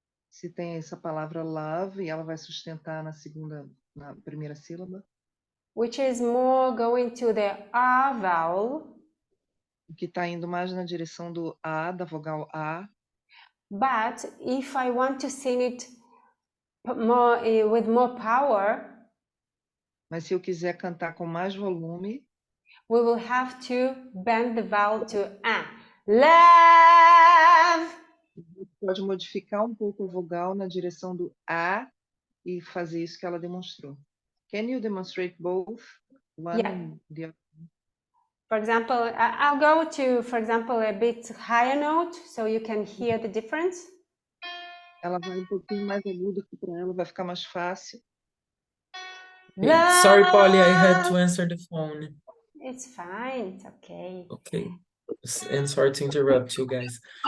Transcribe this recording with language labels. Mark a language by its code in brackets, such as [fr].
[pt] Se tem essa palavra love e ela vai sustentar na primeira sílaba. [en] Which is more going to the A vowel. [pt] Que está indo mais na direção do A, da vogal A. [en] But if I want to sing it more with more power, [pt] mas se eu quiser cantar com mais volume, [en] we will have to bend the vowel to A. Love. [pt] Pode modificar um pouco a vogal na direção do A e fazer isso que ela demonstrou. [en] Can you demonstrate both? One and the other? For example, I'll go to, for example, a bit higher note so you can hear the difference. [pt] Ela vai um pouquinho mais aguda, que para ela vai ficar mais fácil. [en] Okay. Sorry, Polly, I had to answer the phone. It's fine, it's okay. Okay, and sorry to interrupt you guys.